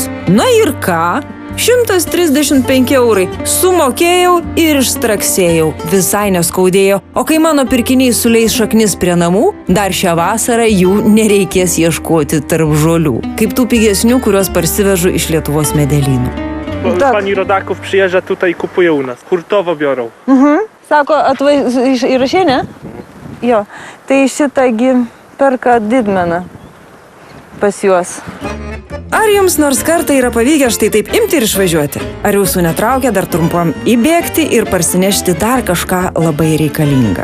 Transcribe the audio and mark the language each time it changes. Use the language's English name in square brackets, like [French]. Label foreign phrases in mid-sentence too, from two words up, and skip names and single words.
[Lithuanian] Na ir ką? 135 eurai. Sumokėjau ir išstraksėjau. Visai neskaudėjo. O kai mano pirkiniai suleis šaknis prie namų, dar šią vasarą jų nereikės ieškoti tarp žolių. Kaip tų pigesnių, kuriuos parsivežu iš Lietuvos medelynų. [Polish] Tak. Pani rodaków przyjeżdża tutaj i kupuje u nas. Hurtowo biorą. [Lithuanian] Sako, įrašė, ne? Jo, tai šitągi perka didmeną pas juos. Ar jums nors kartą yra pavykę štai taip imti ir išvažiuoti? Ar jūsų netraukia dar trumpam įbėgti ir parsinešti dar kažką labai reikalingą?